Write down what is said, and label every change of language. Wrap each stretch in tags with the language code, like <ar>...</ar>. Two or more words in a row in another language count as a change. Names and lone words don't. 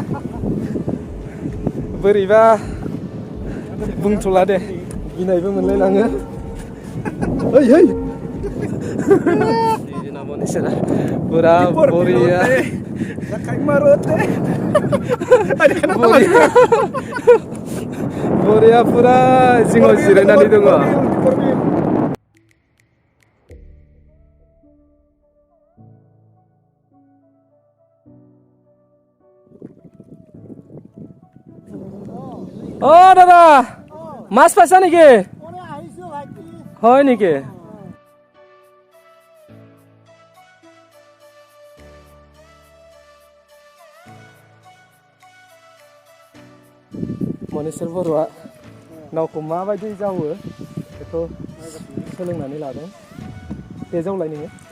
<brx>बोरैबा बुंथ'ला दे गिनायबो मोनलायलाङो ओइ पुरा बरिया बरिया पुरा जिङाव जिरायनानै दङ</brx> <as>অ' দাদা মাছ পাইছা নেকি হয় নেকি</as> <brx>मनेस्वर बर'आ नावखौ माबायदि जावो बेखौ सोलोंनानै लादों दे जावलाय नोङो</brx>